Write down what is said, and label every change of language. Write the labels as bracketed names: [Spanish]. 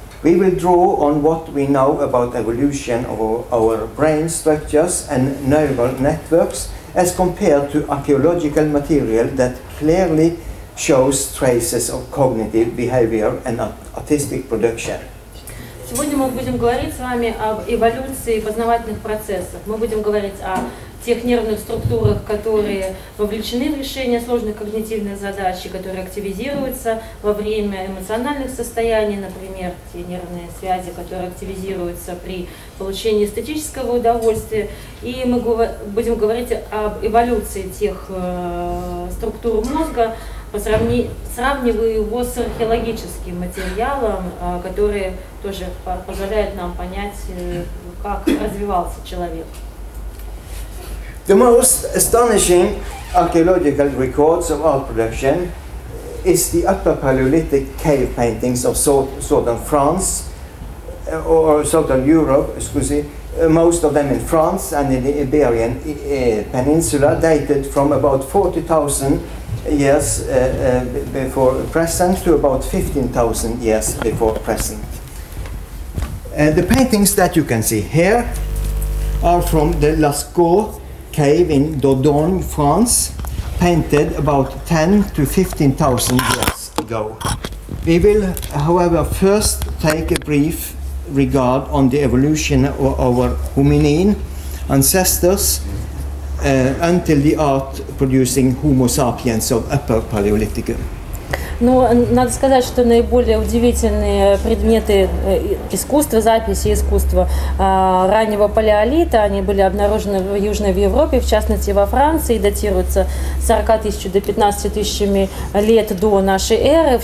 [English] We will draw on what we know about evolution of our brain structures and neural networks as compared to archaeological material that clearly shows traces of cognitive behavior and artistic production. [Russian] Сегодня мы будем говорить с вами об эволюции познавательных процессов. Мы будем говорить о тех нервных структурах, которые вовлечены в решение сложных когнитивных задач, которые активизируются во время эмоциональных состояний, например, те нервные связи, которые активизируются при получении эстетического удовольствия. И мы будем говорить об эволюции тех структур мозга, сравнивая его с археологическим материалом, который тоже позволяет нам понять, как развивался человек. [English] The most astonishing archaeological records of art production is the Upper Paleolithic cave paintings of southern France or southern Europe, most of them in France and in the Iberian Peninsula, dated from about 40,000 years before present to about 15,000 years before present. The paintings that you can see here are from the Lascaux cave in Dordogne, France, painted about 10 to 15,000 years ago. We will, however, first take a brief regard on the evolution of our hominin ancestors until the art-producing Homo sapiens of Upper Paleolithicum. [Russian] Но надо сказать, что наиболее удивительные предметы искусства, записи искусства раннего палеолита, они были обнаружены в Южной Европе, в частности во Франции, датируются 40 тысяч до 15 тысячами лет до нашей эры.